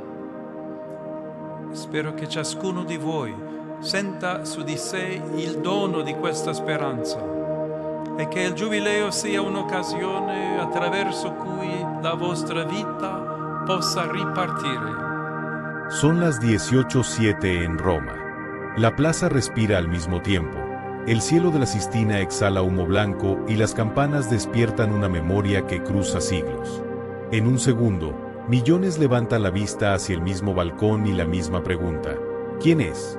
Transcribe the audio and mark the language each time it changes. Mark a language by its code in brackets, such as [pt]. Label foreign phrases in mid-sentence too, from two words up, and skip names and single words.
[it] Spero che ciascuno di voi senta su di sé il dono di questa speranza e che il Giubileo sia un'occasione attraverso cui la vostra vita possa ripartire. [es] Son las 18:07 en Roma. La plaza respira al mismo tiempo. El cielo de la Sistina exhala humo blanco y las campanas despiertan una memoria que cruza siglos. En un segundo, millones levantan la vista hacia el mismo balcón y la misma pregunta: ¿quién es?